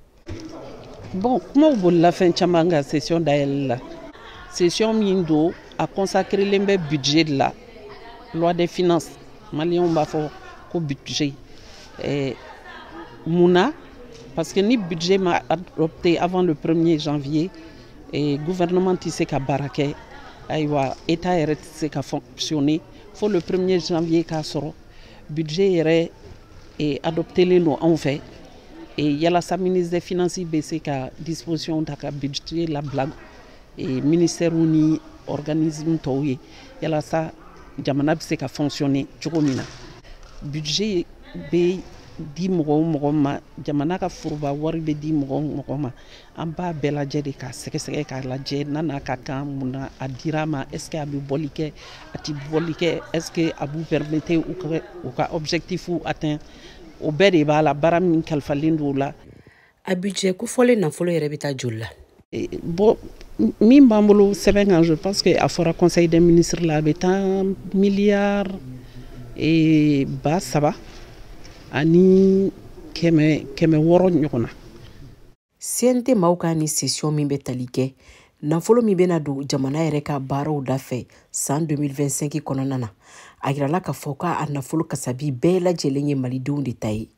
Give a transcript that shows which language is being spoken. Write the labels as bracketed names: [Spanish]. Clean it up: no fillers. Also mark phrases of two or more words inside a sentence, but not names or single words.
[Bambara] Bon, kumaw bolila fɛn caman ka session dayɛlɛ la. Session min do a consacrelen bɛ budget de la [French] loi des finances [Bambara] maliyɛnw b'a fɔ ko budget munna [French] parce que [Bambara] ni budget ma [French] adopté avant le 1er janvier et gouvernement [Bambara] tɛ se ka baara kɛ ayiwa état yɛrɛ tɛ se ka fonctionner fo [French] le 1er janvier [Bambara] k'a sɔrɔ budget yɛrɛ adoptelen don anw fɛ yalasa [French] ministre des finances [Bambara] bɛ se ka disposition ta ka budget labila ministère ni organisme tɔw ye yalasa jamana bɛ se ka fonctionner cogo min na budget bɛ di mɔgɔ o mɔgɔ ma jamana ka foroba wari bɛ di mɔgɔ o mɔgɔ ma an b'a bɛɛ lajɛ de ka sɛgɛsɛgɛ k'a lajɛ n'a ka kan mun na a dira ma [French] est-ce que [Bambara] a bɛ bɔli kɛ a tɛ bɔli kɛ [French] est-ce que [Bambara] a b'u permettre u ka [French] objectif atteint [Bambara] o bɛɛ de b'a la baara min kalifalen don o la. A budget kofɔlen nafolo yɛrɛ bɛ taa joli la? Bon min b'an bolo sɛbɛn kan [French] je pense que [Bambara] a fɔra [French] conseil des ministres [Bambara] la a bɛ taa miliyari 300 ani 600 ɲɔgɔn na. CNT maaw ka ni session min bɛ tali kɛ nafolo min bɛna don jamana yɛrɛ ka baaraw dafɛ san 2025 kɔnɔna na a yirala k'a fɔ k'a nafolo kasabi bɛɛ lajɛlen ye malidenw de ta ye.